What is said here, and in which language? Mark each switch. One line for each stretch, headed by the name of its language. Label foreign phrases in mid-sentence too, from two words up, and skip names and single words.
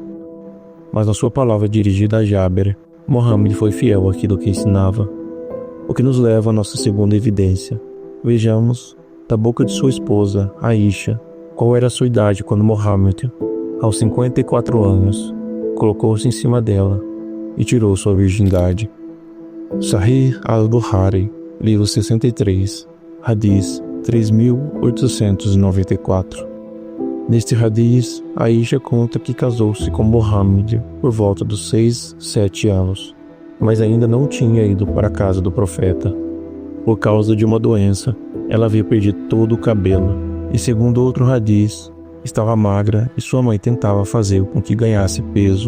Portuguese: Mas na sua palavra dirigida a Jaber, Muhammad foi fiel àquilo que ensinava. O que nos leva à nossa segunda evidência. Vejamos, da boca de sua esposa, Aisha, qual era a sua idade quando Muhammad, aos 54 anos, colocou-se em cima dela e tirou sua virgindade. Sahih al-Bukhari, livro 63, Hadith 3894. Neste hadith, Aisha conta que casou-se com Muhammad por volta dos 6, 7 anos, mas ainda não tinha ido para a casa do profeta. Por causa de uma doença, ela havia perdido todo o cabelo, e segundo outro hadith, estava magra e sua mãe tentava fazer com que ganhasse peso.